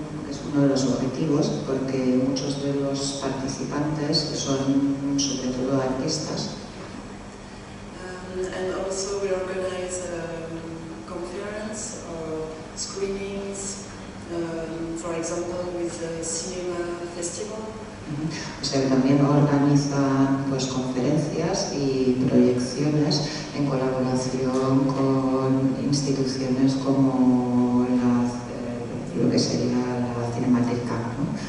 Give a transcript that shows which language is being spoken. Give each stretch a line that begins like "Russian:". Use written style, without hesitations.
Spanish: Es uno de los objetivos porque muchos de los participantes son sobre todo artistas.
English: And also we organize conference or screenings, for example with the cinema festival.
Spanish: O sea, también organizan pues, conferencias y proyecciones en colaboración con instituciones como lo que sería la Cinemateca, ¿no?